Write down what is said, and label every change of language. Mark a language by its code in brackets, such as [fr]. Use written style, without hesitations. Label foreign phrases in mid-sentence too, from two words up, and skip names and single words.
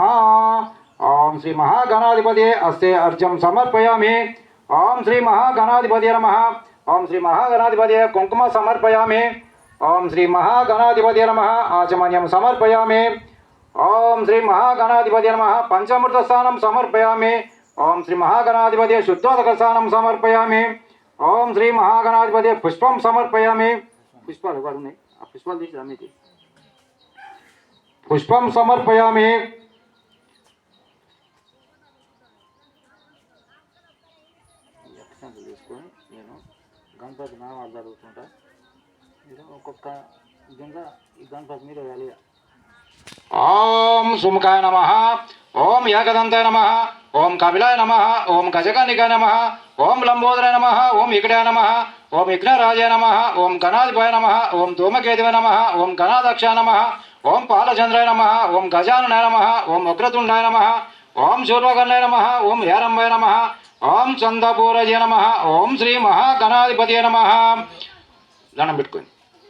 [sa] ओम श्री महागणाधिपति अस्ते अर्घ्यं समर्पयामि ओम श्री महागणाधिपति नमः ओम श्री महागणाधिपति कुंकुम समर्पयामि ओम श्री महागणाधिपति नमः आचमन्यं समर्पयामि ओम श्री महागणाधिपति नमः पंचामृत स्थानं समर्पयामि ओम श्री महागणाधिपति शुद्धोदक स्थानं समर्पयामि ओम श्री महागणाधिपति पुष्पं समर्पयामि पुष्पाలు [te] ఉన్నాయి ఆ పుష్పాలు తీసి అన్నిటి [sa] పుష్పం సమర్పయామి [te] అక్షంతలు తీసుకొని నేను గణపతి నామాలు చదువుతుంటా మీరు ఒక్కొక్క గింజ ఈ గణపతి మీద వేయాలి [sa] ओम सुमुखाय नमः ओम यागदंताय नमः ओम कपिलाय नमः ओम गजकर्णिकाय नमः ओम लंबोदराय नमः ओम विकटाय नमः ओम विघ्नराजाय नमः ओम गणाधिपाय नमः ओम धूमकेतवे नमः ओम गणाध्यक्षाय नमः ఓం పాలచంద్రాయ నమ ఓం గజాననాయ నమ ఓం ఉగ్రతుండాయ నమ ఓం శూర్వకర్ణాయ నమ ఓం హేరంబాయ నమ ఓం చందపూరజయ నమ ఓం శ్రీ మహాగణాధిపతి నమ [te] దండం పెట్టుకోండి.